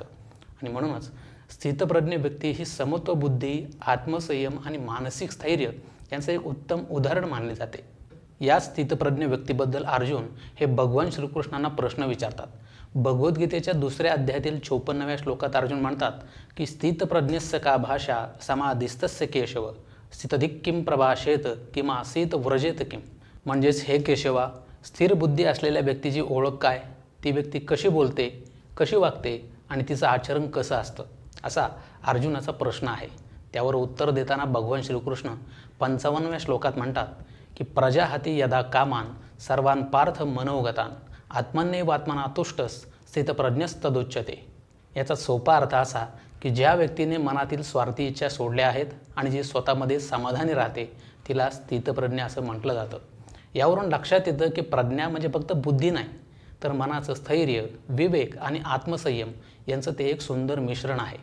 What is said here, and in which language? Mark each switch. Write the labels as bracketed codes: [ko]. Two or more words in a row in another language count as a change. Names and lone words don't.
[mr] आणि म्हणूनच स्थितप्रज्ञ व्यक्ती ही समत्व बुद्धी, आत्मसंयम आणि मानसिक स्थैर्य यांचं एक उत्तम उदाहरण मानले जाते. या स्थितप्रज्ञ व्यक्तीबद्दल अर्जुन हे भगवान श्रीकृष्णांना प्रश्न विचारतात. भगवद्गीतेच्या 2ऱ्या अध्यायातील 54व्या श्लोकात अर्जुन म्हणतात की [sa] स्थितप्रज्ञस्य का भाषा समाधिस्तस्य केशव स्थितधिक किम प्रभाषेत किमासीत व्रजेत किम. [mr] म्हणजेच हे केशवा, स्थिर बुद्धी असलेल्या व्यक्तीची ओळख काय? ती व्यक्ती कशी बोलते, कशी वागते आणि तिचं आचरण कसं असतं, असा अर्जुनाचा प्रश्न आहे. त्यावर उत्तर देताना भगवान श्रीकृष्ण 55व्या श्लोकात म्हणतात की [sa] प्रजाहती यदा कामान सर्वान पार्थ मनोगतान आत्मन्यवात्मना तुष्टस स्थितप्रज्ञस्तदुच्यते. [mr] याचा सोपा अर्थ असा की ज्या व्यक्तीने मनातील स्वार्थी इच्छा सोडल्या आहेत आणि जी स्वतःमध्ये समाधानी राहते तिला स्थितप्रज्ञ असं म्हटलं जातं. यावरून लक्षात येतं की प्रज्ञा म्हणजे फक्त बुद्धी नाही, तर मनाचं स्थैर्य, विवेक आणि आत्मसंयम यांचं ते एक सुंदर मिश्रण आहे.